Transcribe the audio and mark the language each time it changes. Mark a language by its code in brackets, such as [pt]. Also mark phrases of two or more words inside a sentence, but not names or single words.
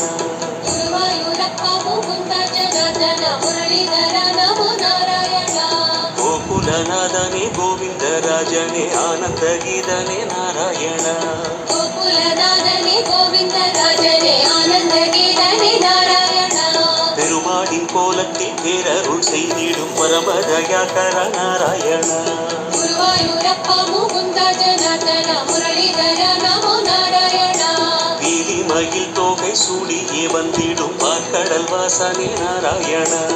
[kn] ಗುರುವಾಯೂರಪ್ಪ ಮುಕುಂದ ಜನಾರ್ದನ ಮುರಳೀಧರ ನಮೋ ನಾರಾಯಣ. ಗೋಕುಲನಾದನೆ ಗೋವಿಂದ ರಾಜನೇ ಆನಂದ ಗೀತನೆ ನಾರಾಯಣ. ಗೋಕುಲನಾದನೆ ಗೋವಿಂದ ರಾಜನೇ ಆನಂದ ಗೀತನೆ ನಾರಾಯಣ. [ta] பெருமாடின் கோலத்தில் பேரருள் செய்திடும் பரமதயாகர நாராயண. குருவாயூரப்ப முகுந்த ஜனார்தன முரளிதர நமோ நாராயண. வீலிமயில் தோகை சூடியே வந்திடும் பார்க்கடல் வாசனே நாராயண.